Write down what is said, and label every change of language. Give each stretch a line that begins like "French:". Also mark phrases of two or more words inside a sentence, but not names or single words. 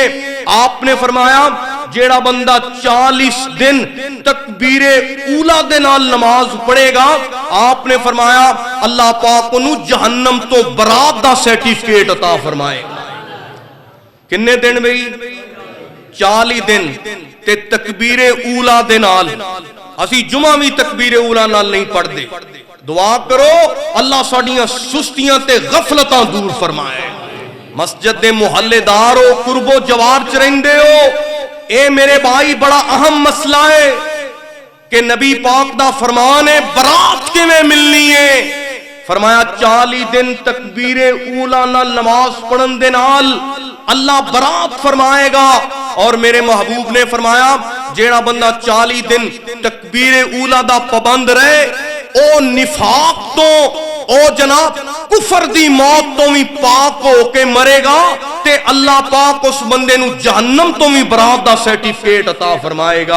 Punjabi: آپ نے فرمایا جیڑا بندہ 40 دن تکبیر اولا دے نال نماز پڑھے گا، آپ نے فرمایا اللہ پاک انہوں جہنم تو برات دا سرٹیفکیٹ عطا فرمائے گا۔ کنے دن بھئی؟ 40 دن تے تکبیر اولا دے نال۔ اسی جمعہ بھی تکبیر اولا نال نہیں پڑھ دے۔ دعا کرو اللہ ساڑیاں سستیاں تے غفلتاں دور فرمائے۔ مسجد دے محلے دارو قرب و جوار چ رہندے ہو، اے میرے بھائی بڑا اہم مسئلہ ہے کہ نبی پاک دا فرمان ہے برات کے میں ملنی ہے۔ فرمایا 40 دن تکبیر اولا نال نماز پڑھن دے نال اللہ برات فرمائے گا، اور میرے محبوب نے فرمایا جیڑا بندہ 40 دن تکبیر اولا دا پابند رہے، او نفاق تو، او جناب کفر دی موت تو بھی پاک ہو کے مرے گا، تے اللہ پاک اس بندے نو جہنم تو بھی برات دا سرٹیفکیٹ عطا فرمائے گا۔